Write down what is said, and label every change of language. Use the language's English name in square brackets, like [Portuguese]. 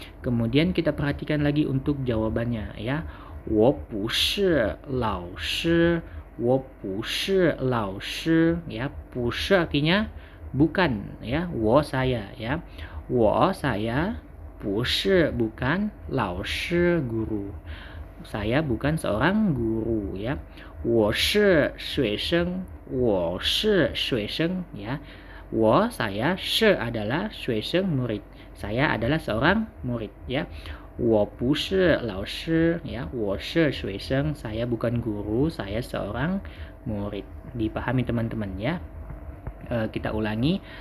[Indonesian] Kemudian kita perhatikan lagi untuk jawabannya ya. [Chinese] Wo bu shi lao shi, 我不是老师 ya. [Indonesian] 不是 artinya bukan ya. 我 saya ya. 我 saya 不是 bukan 老师 guru. Saya bukan seorang guru ya. [Chinese] 我是学生我是学生 ya. [Indonesian] 我 saya 是 adalah 学生 murid. Saya adalah seorang murid ya. [Chinese] 我不是老师 ya. 我是学生 [Indonesian] saya bukan guru, saya seorang murid. Dipahami teman-teman ya. Kita ulangi.